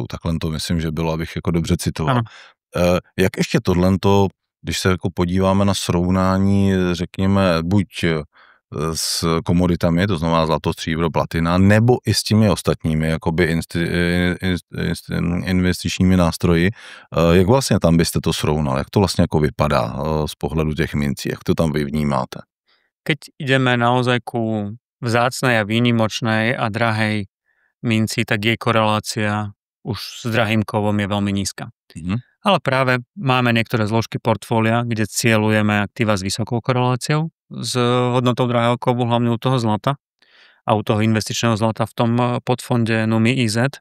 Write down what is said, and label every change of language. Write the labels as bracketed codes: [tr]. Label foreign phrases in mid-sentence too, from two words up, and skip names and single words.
[cs] Takhle to myslím, že bylo, abych jako dobře citoval. Jak ještě tohleto, když se jako podíváme na srovnání, řekněme, buď s komoditami, to znamená zlato, stříbro, platina, nebo i s těmi ostatními jakoby investičními nástroji. Jak vlastně tam byste to srovnal? Jak to vlastně jako vypadá z pohledu těch mincí? Jak to tam vy vnímáte? [sk] Keď ideme naozaj ku vzácnej a výnimočnej a drahej minci, tak jej korelácia už s drahým kovom je veľmi nízka. Ale práve máme niektoré zložky portfólia, kde cieľujeme aktíva s vysokou koreláciou, s hodnotou drahého kovu, hlavne u toho zlata a u toho investičného zlata v tom podfonde NUMI IZ.